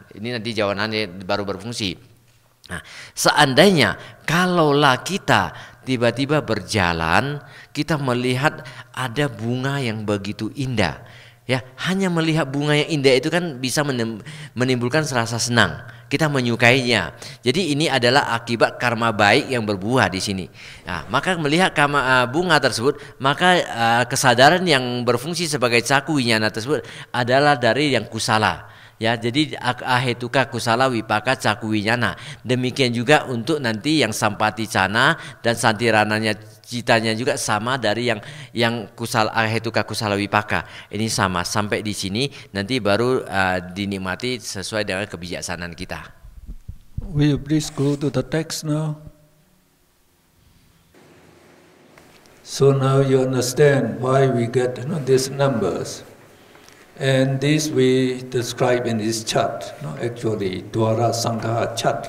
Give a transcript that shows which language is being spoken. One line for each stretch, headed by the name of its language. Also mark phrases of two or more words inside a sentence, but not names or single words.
Indonesian: Ini nanti jawabannya baru berfungsi. Nah, seandainya kalaulah kita tiba-tiba berjalan, kita melihat ada bunga yang begitu indah, ya, hanya melihat bunga yang indah itu kan bisa menimbulkan rasa senang, kita menyukainya. Jadi ini adalah akibat karma baik yang berbuah di sini. Nah, maka melihat bunga tersebut, maka kesadaran yang berfungsi sebagai
Pali: caku winyana
Indonesian: tersebut adalah dari yang kusala.
Pali: Ya, jadi ahetuka kusala wipaka caku winyana.
Indonesian: Demikian juga untuk nanti yang
Pali: sampati cana
Indonesian: dan santirananya citanya juga sama dari yang
Pali: kusala ahetuka kusala wipaka.
Indonesian: Ini sama sampai di sini, nanti baru dinikmati sesuai dengan kebijaksanaan kita.
English: Will you please go to the text now? So now you understand why we get these numbers. And this we describe in this chart, actually, Dwara Sangha chart.